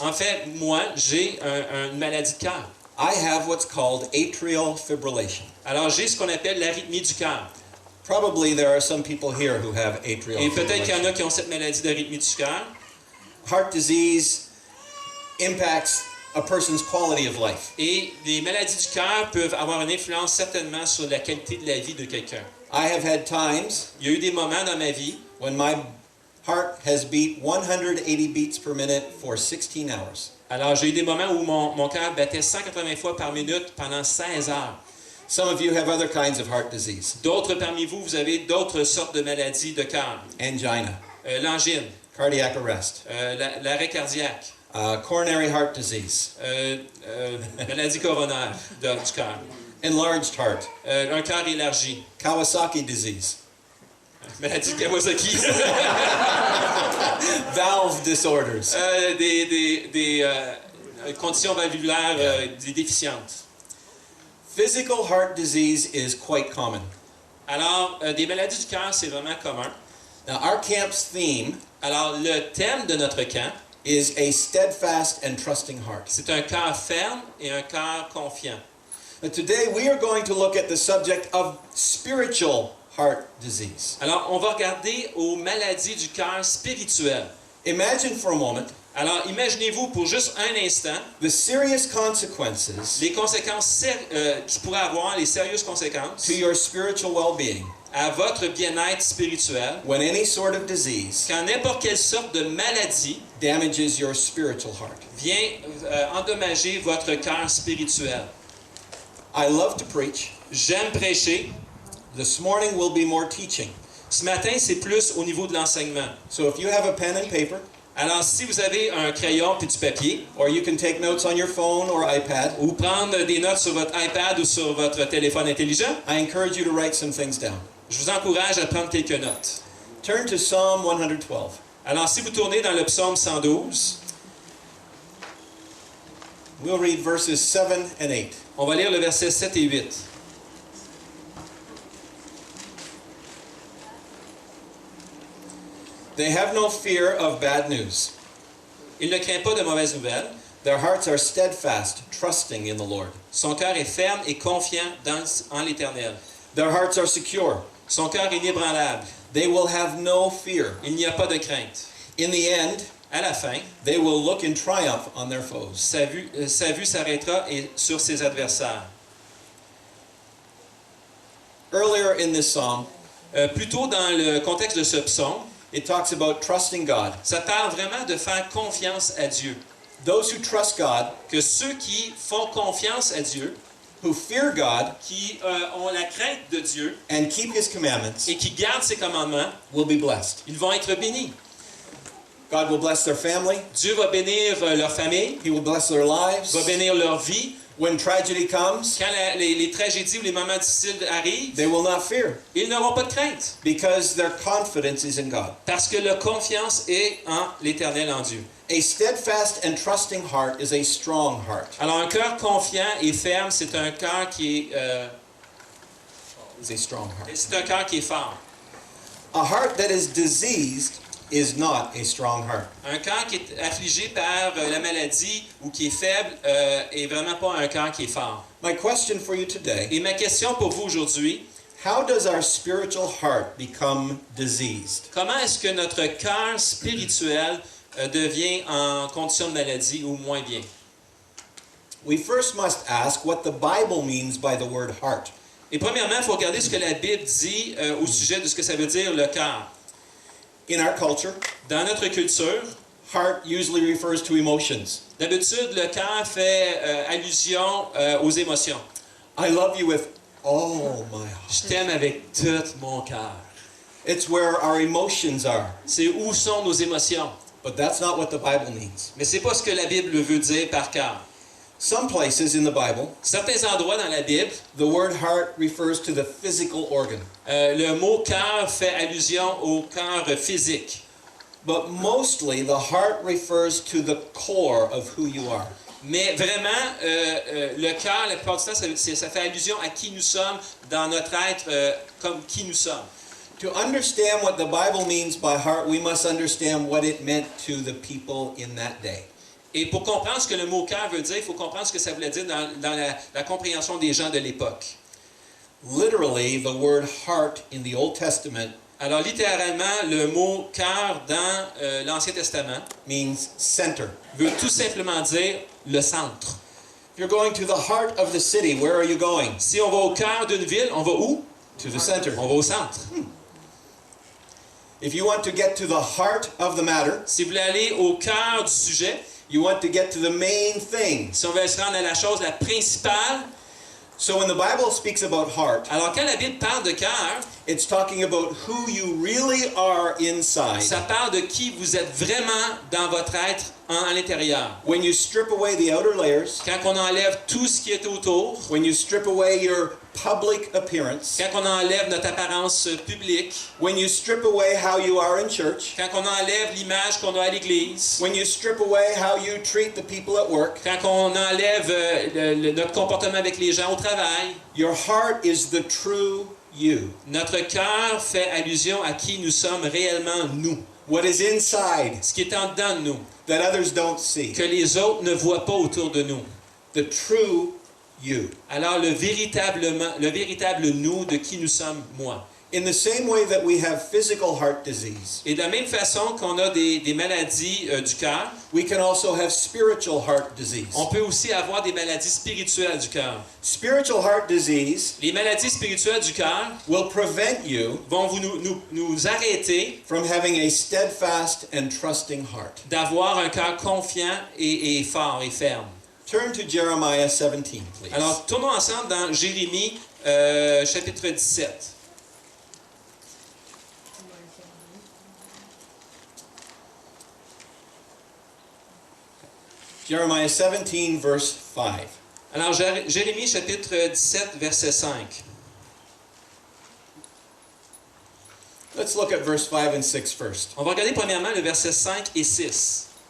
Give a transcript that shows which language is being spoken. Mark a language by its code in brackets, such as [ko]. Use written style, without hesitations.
[fr] En fait, moi, j'ai une maladie de cœur. [en] I have what's called atrial fibrillation. [fr] Alors, j'ai ce qu'on appelle l'arythmie du cœur. [en] Probably there are some people here who have atrial [fr] Et peut-être qu'il y en [en] fibrillation. [fr] a qui ont cette maladie d'arythmie du cœur. [en] Heart disease impacts a person's quality of life. [fr] Et les maladies du cœur peuvent avoir une influence certainement sur la qualité de la vie de quelqu'un. [en] I have had times [fr] Il y a eu des moments dans ma vie [en] when my heart has beat 180 beats per minute for 16 hours. [fr] Alors, j'ai eu des moments où mon cœur battait 180 fois par minute pendant 16 heures. [en] Some of you have other kinds of heart disease. [fr] D'autres parmi vous, vous avez d'autres sortes de maladies de cœur. [en] Angina, [fr] L'angine, [en] cardiac arrest, [fr] l'arrêt cardiaque, [en] coronary heart disease, [fr] Maladie coronaire du cœur. [en] enlarged heart, [fr] Un cœur élargi. [en] Kawasaki disease, [fr] Maladie de Kawasaki. [en] valve disorders, [fr] Des conditions valvulaires déficientes. [en] physical heart disease is quite common. [fr] Alors, des maladies du cœur, c'est vraiment commun. [en] Now, our camp's theme [fr] Alors, le thème de notre camp, [en] is a steadfast and trusting heart. [fr] c'est un cœur ferme et un cœur confiant. [en] Today, we are going to look at the subject of spiritual heart disease. [fr] Alors, on va regarder aux maladies du cœur spirituel. [en] Imagine for a moment [fr] Alors, imaginez-vous pour juste un instant [en] the serious consequences [fr] les conséquences qui pourraient avoir, les sérieuses conséquences [en] to your spiritual well-being [fr] à votre bien-être spirituel [en] when any sort of disease [fr] quand n'importe quelle sorte de maladie [en] damages your spiritual heart. [fr] vient endommager votre cœur spirituel. [en] I love to preach. [fr] J'aime prêcher. [en] This morning will be more teaching. [fr] Ce matin, c'est plus au niveau de l'enseignement. [en] So if you have a pen and paper, [fr] Alors, si vous avez un crayon et du papier, [en] or you can take notes on your phone or iPad, [fr] ou prendre des notes sur votre iPad ou sur votre téléphone intelligent, [en] I encourage you to write some things down. [fr] je vous encourage à prendre quelques notes. [en] Turn to Psalm 112. [fr] Alors, si vous tournez dans le psaume 112, [en] We'll read verses 7 and 8. [fr] on va lire le verset 7 et 8. [en] They have no fear of bad news. [fr] Il ne craint pas de mauvaises nouvelles. [en] Their hearts are steadfast, trusting in the Lord. [fr] Son cœur est ferme et confiant en l'Éternel. [en] Their hearts are secure. [fr] Son cœur est inébranlable. [en] They will have no fear. [fr] Il n'y a pas de crainte. [en] In the end, [fr] À la fin, [en] they will look in triumph on their foes. [fr] sa vue s'arrêtera et sur ses adversaires. [en] Earlier in this psalm, [fr] Plus tôt dans le contexte de ce psaume, [en] it talks about trusting God. [fr] ça parle vraiment de faire confiance à Dieu. [en] Those who trust God, [fr] Que ceux qui font confiance à Dieu, [en] who fear God [fr] qui ont la crainte de Dieu [en] and keep His commandments, [fr] et qui gardent ses commandements, [en] will be blessed. [fr] ils vont être bénis. [en] God will bless their family. [fr] Dieu va bénir leur famille, [en] He will bless their lives. [fr] va bénir leur vie. [en] When tragedy comes, [fr] Quand les tragédies ou les moments difficiles arrivent, [en] they will not fear [fr] ils n'auront pas de crainte [en] because their confidence is in God. [fr] parce que leur confiance est en l'Éternel, en Dieu. [en] A steadfast and trusting heart is a strong heart. [fr] Alors un cœur confiant et ferme, c'est un cœur qui est, [en] Is a strong heart. [fr] c'est un cœur qui est fort. [en] A heart that is diseased is not a strong heart. [fr] Un cœur qui est affligé par la maladie ou qui est faible est vraiment pas un cœur qui est fort. [en] My question for you today, [fr] Et ma question pour vous aujourd'hui, [en] how does our spiritual heart become diseased? [fr] comment est-ce que notre cœur spirituel devient en condition de maladie ou moins bien? [en] We first must ask what the Bible means by the word heart. [fr] Et premièrement, il faut regarder ce que la Bible dit au sujet de ce que ça veut dire le cœur. [en] In our culture, [fr] Dans notre culture, [en] heart usually refers to emotions. [fr] d'habitude, le cœur fait allusion aux émotions. [en] I love you with all my heart. [fr] Je t'aime avec tout mon cœur. [en] It's where our emotions are. [fr] C'est où sont nos émotions. [en] But that's not what the Bible means. [fr] Mais c'est pas ce que la Bible veut dire par cœur. [en] Some places in the Bible, [fr] Certains endroits dans la Bible, [en] the word heart refers to the physical organ. [fr] le mot cœur fait allusion au cœur physique. [en] But mostly the heart refers to the core of who you are. [fr] Mais vraiment, le cœur, la plupart du temps, ça fait allusion à qui nous sommes dans notre être, comme qui nous sommes. [en] To understand what the Bible means by heart, we must understand what it meant to the people in that day. [fr] Et pour comprendre ce que le mot cœur veut dire, il faut comprendre ce que ça voulait dire dans la compréhension des gens de l'époque. [en] Literally, the word heart in the Old Testament [fr] Alors, littéralement, le mot cœur dans l'Ancien Testament [en] means center. [fr] veut tout simplement dire le centre. [en] If you're going to the heart of the city, where are you going? [fr] Si on va au cœur d'une ville, on va où? [en] To the center. [fr] On va au centre. [en] If you want to get to the heart of the matter, [fr] Si vous voulez aller au cœur du sujet, [en] you want to get to the main thing. [fr] si on veut se rendre à la chose la principale, [en] So when the Bible speaks about heart, [fr] alors quand la Bible parle de cœur, [en] it's talking about who you really are inside. [fr] ça parle de qui vous êtes vraiment dans votre être à l'intérieur. [en] When you strip away the outer layers, [fr] Quand on enlève tout ce qui est autour, [en] when you strip away your public appearance, [fr] quand on enlève notre apparence publique, [en] when you strip away how you are in church, [fr] quand on enlève l'image qu'on a à l'église, [en] when you strip away how you treat the people at work, [fr] quand on enlève notre comportement avec les gens au travail, [en] your heart is the true you. [fr] notre cœur fait allusion à qui nous sommes réellement nous. [en] What is inside [fr] Ce qui est en dedans de nous, [en] that others don't see. [fr] que les autres ne voient pas autour de nous. [en] The true you. [fr] Alors le véritable nous de qui nous sommes, moi. [en] In the same way that we have physical heart disease, [fr] Et de la même façon qu'on a des maladies du cœur, [en] we can also have spiritual heart disease. [fr] on peut aussi avoir des maladies spirituelles du cœur. [en] Spiritual heart disease [fr] Les maladies spirituelles du cœur [en] will prevent you [fr] vont nous arrêter [en] from having a steadfast and trusting heart. [fr] d'avoir un cœur confiant et fort et ferme. [en] Turn to Jeremiah 17, please. [fr] Alors, tournons ensemble dans Jérémie, chapitre 17. [en] Jeremiah 17, verse 5. [fr] Alors, Jérémie, chapitre 17, verset 5. [en] Let's look at verse 5 and 6 first. [fr] On va regarder premièrement le verset 5 et 6.